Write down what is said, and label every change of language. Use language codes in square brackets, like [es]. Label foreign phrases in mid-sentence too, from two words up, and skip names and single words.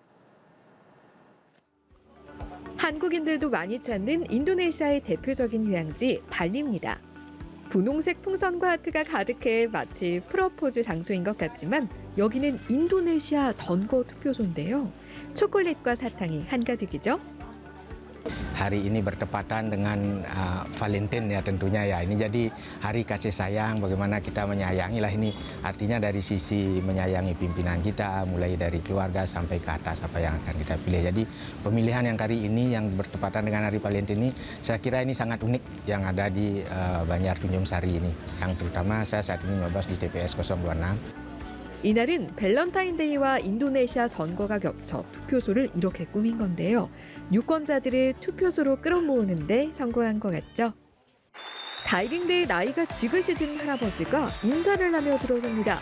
[ko] 한국인들도 많이 찾는 인도네시아의 대표적인 휴양지 발리입니다. 분홍색 풍선과 하트가 가득해 마치 프러포즈 장소인 것 같지만 여기는 인도네시아 선거 투표소인데요. 초콜릿과 사탕이 한가득이죠. [id] Hari ini bertepatan dengan Valentine ya tentunya ya. Ini jadi hari kasih sayang, bagaimana kita menyayangi lah ini. Artinya dari sisi menyayangi pimpinan kita, mulai dari keluarga sampai ke atas apa yang akan kita pilih. Jadi pemilihan yang kali ini yang bertepatan dengan hari Valentine ini, saya kira ini sangat unik yang ada di Banjar Tunjung Sari ini. Yang terutama saya saat ini nyoblos di TPS 026. [ko] 이날은 밸런타인데이와 인도네시아 선거가 겹쳐 투표소를 이렇게 꾸민 건데요. 유권자들을 투표소로 끌어모으는데 성공한 것 같죠? 다이빙대에 나이가 지그시 든 할아버지가 인사를 하며 들어섭니다.